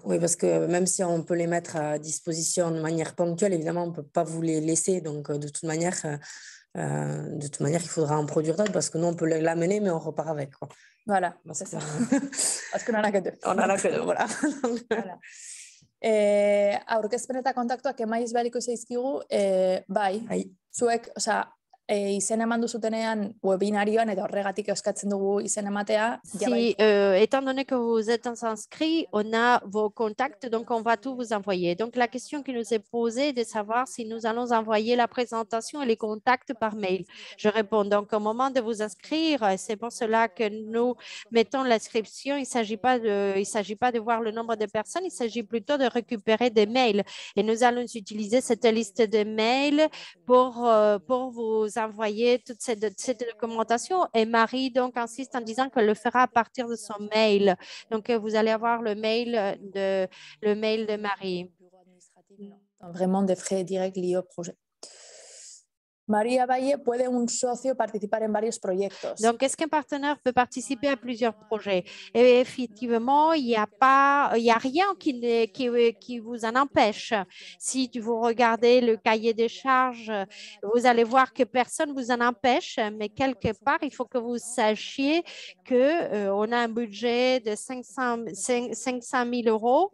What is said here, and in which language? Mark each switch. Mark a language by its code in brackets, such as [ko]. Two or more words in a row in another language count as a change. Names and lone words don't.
[fr] Oui, parce que même si on peut les mettre à disposition de manière ponctuelle, évidemment, on ne peut pas vous les laisser. Donc, de toute manière, il faudra en produire d'autres parce que nous, on peut l'amener, mais on repart avec. Quoi. Voilà, c'est ça. Parce qu'on n'en a que 2. On n'en a que 2, voilà. Voilà. [eu] Aurkezpen eta kontaktuak emaiz behariko zaizkigu, bai, zuek, izen eman duzutenean webinarioan eta horregatik eskatzen dugu izen ematea. [fr] Si, étant donné que vous êtes inscrit, on a vos contacts, donc on va tout vous envoyer. Donc, la question qui nous est posée est de savoir si nous allons envoyer la présentation et les contacts par mail. Je réponds donc au moment de vous inscrire, c'est pour cela que nous mettons l'inscription. Il ne s'agit pas de voir le nombre de personnes, il s'agit plutôt de récupérer des mails. Et nous allons utiliser cette liste de mails pour vous envoyer toute cette documentation. Et Marie donc insiste en disant qu'elle le fera à partir de son mail. Donc, vous allez avoir le mail de Marie. Vraiment des frais directs liés au projet. [es] María Valle, ¿puede un socio participar en varios proyectos? [fr] Donc, est-ce qu'un partenaire peut participer à plusieurs projets? Et effectivement, il n'y a rien qui vous en empêche. Si vous regardez le cahier des charges, vous allez voir que personne ne vous en empêche, mais quelque part, il faut que vous sachiez qu'on a un budget de 500 000 euros.